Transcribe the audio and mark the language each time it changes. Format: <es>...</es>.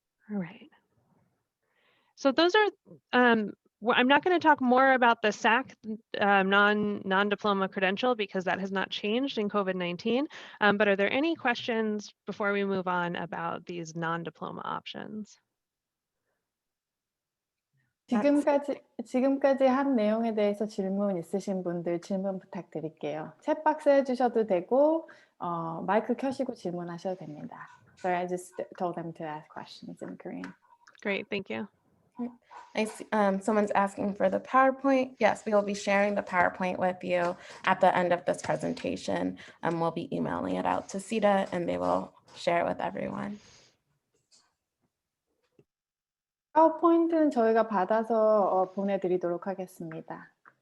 <en>All right. So those are, I'm not going to talk more about the SAC non-diploma credential because that has not changed in COVID-19, but are there any questions before we move on about these non-diploma options?</en> <ko>지금까지 한 내용에 대해서 질문 있으신 분들 질문 부탁드릴게요. 챗박스 해주셔도 되고 마이크 켜시고 질문하셔도 됩니다.</ko> <en>Sorry, I just told them to ask questions in Korean. Great, thank you. I see, someone's asking for the PowerPoint. Yes, we will be sharing the PowerPoint with you at the end of this presentation. We'll be emailing it out to ceta and they will share it with everyone.</en> <ko>파워포인트는 저희가 받아서 보내드리도록 하겠습니다.</ko>